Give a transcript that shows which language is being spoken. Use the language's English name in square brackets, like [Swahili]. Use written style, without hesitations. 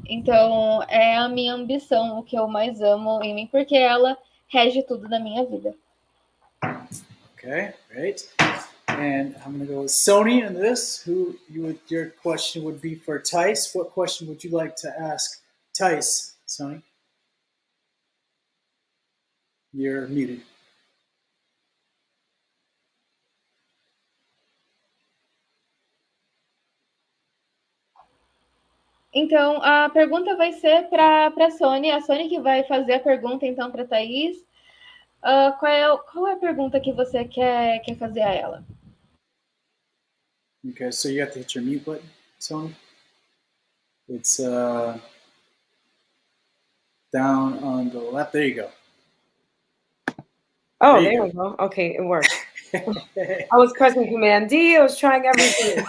[Portuguese] Então é a minha ambição, o que eu mais amo em mim, porque ela rege tudo da minha vida. [English] Okay, great. And I'm going to go with Sony in this. Your question would be for Tice. What question would you like to ask Tice? Sony, you're muted. [Portuguese] Então, a pergunta vai ser para a Sony. A Sony que vai fazer a pergunta, então, para a Thaís. Qual é a pergunta que você quer fazer a ela? [English] Okay, so you have to hit your mute button, Sony. It's down on the left. There you go. Oh, there we go. Okay, it worked. I was pressing Command D. I was trying everything.